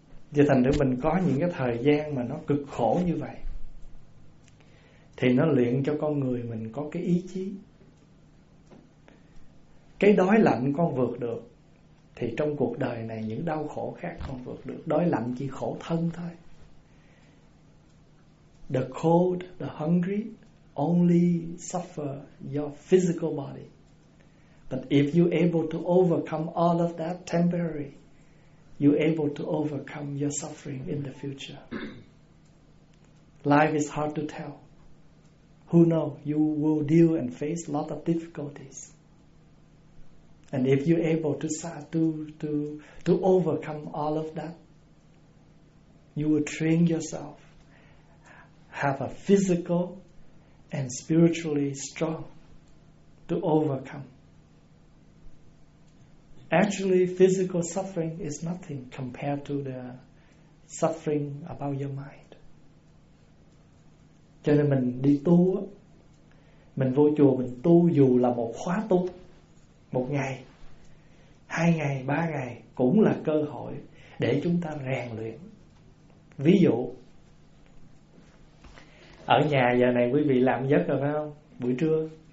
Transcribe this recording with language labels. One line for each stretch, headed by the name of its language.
Vietnamese: Vì thành để mình có những cái thời gian mà nó cực khổ như vậy thì nó luyện cho con người mình có cái ý chí. Cái đói lạnh con vượt được thì trong cuộc đời này những đau khổ khác con vượt được. Đói lạnh chỉ khổ thân thôi.
English: The cold, the hungry only suffer your physical body. But if you're able to overcome all of that temporary, you're able to overcome your suffering in the future. Life is hard to tell. Who knows? You will deal and face a lot of difficulties. And if you're able to overcome all of that, you will train yourself, have a physical and spiritually strong to overcome. Actually, physical suffering is nothing compared to the suffering about your mind.
Vietnamese: Cho nên mình đi tu, mình vô chùa, mình tu dù là một khóa tu, một ngày, 2 ngày, 3 ngày cũng là cơ hội để chúng ta rèn luyện. Ví dụ ở nhà giờ này quý vị làm giấc rồi phải không? Buổi trưa.